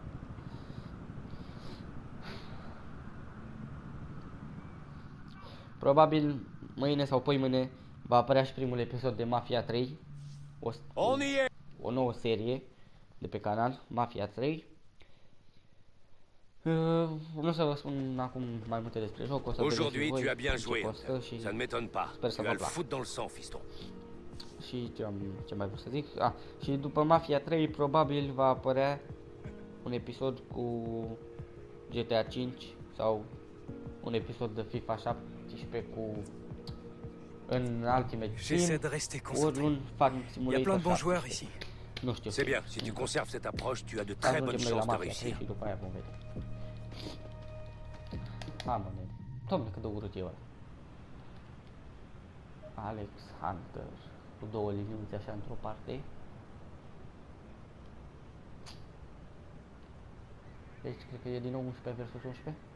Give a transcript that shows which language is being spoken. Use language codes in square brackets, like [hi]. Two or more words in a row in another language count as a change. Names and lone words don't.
[ro] Probabil mâine sau poimâine va apărea și primul episod de Mafia 3. O nouă serie de pe canal, Mafia 3. Nu o să vă spun acum mai multe despre joc, o să [fr] Aujourd'hui, tu as bien joué. Ça ne m'étonne pas. Tu as le foot dans le sang, fiston. [ro] Și ce mai vreau să zic? Și după Mafia 3 probabil va apărea un episod cu GTA 5 sau un episod de FIFA 17 cu în Ultimate [fr] J'essaie de [ro] Team, [fr] rester [ro] ori [fr] concentré. [ro] un Farm [fr] Il y a [ro] Simulator [fr] plein de bons joueurs [ro] 17. [fr] ici. [ro] Nu știu. [fr] C'est bien, si tu conserves cette approche, tu as de très bonnes [ro] Ajungem noi la [fr] chances de [ro] Mafia 3 [fr] réussir. [ro] și după aia vom vedea. Ha, mă, nene. Doamne, cât de urât e ăla. Alex Hunter. Cu două liniuțe așa într-o parte. Deci cred că e din nou 11 versus 11.